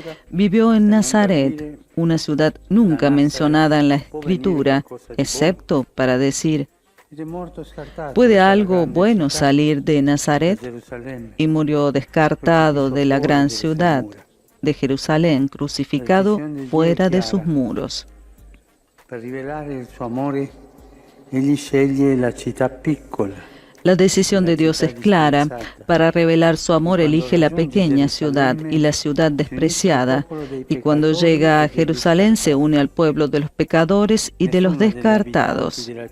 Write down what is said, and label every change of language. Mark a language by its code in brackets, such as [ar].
[es] Vivió en Nazaret, una ciudad nunca mencionada en la Escritura, excepto para decir: ¿puede algo bueno salir de Nazaret? Y murió descartado de la gran ciudad de Jerusalén, crucificado fuera de sus muros. [it] Per rivelare il suo amore, egli sceglie la città piccola. [es] La decisión de Dios es clara. Para revelar su amor elige la pequeña ciudad y la ciudad despreciada. Y cuando llega a Jerusalén se une al pueblo de los pecadores y de los descartados.